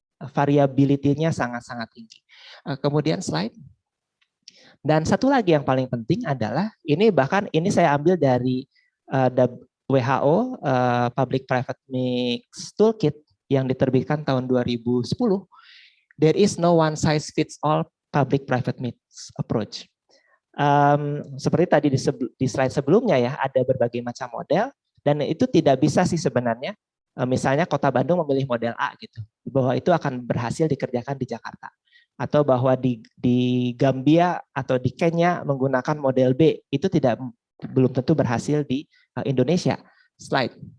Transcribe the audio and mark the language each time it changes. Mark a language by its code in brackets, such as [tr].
[id] Variability-nya sangat-sangat tinggi. Kemudian slide. Dan satu lagi yang paling penting adalah ini saya ambil dari WHO Public Private Mix Toolkit yang diterbitkan tahun 2010. [en] There is no one size fits all public private mix approach. [id] Seperti tadi di slide sebelumnya ya, ada berbagai macam model dan itu tidak bisa sih sebenarnya. Misalnya Kota Bandung memilih model A gitu, bahwa itu akan berhasil dikerjakan di Jakarta. Atau bahwa di Gambia atau di Kenya menggunakan model B, itu belum tentu berhasil di Indonesia. Slide.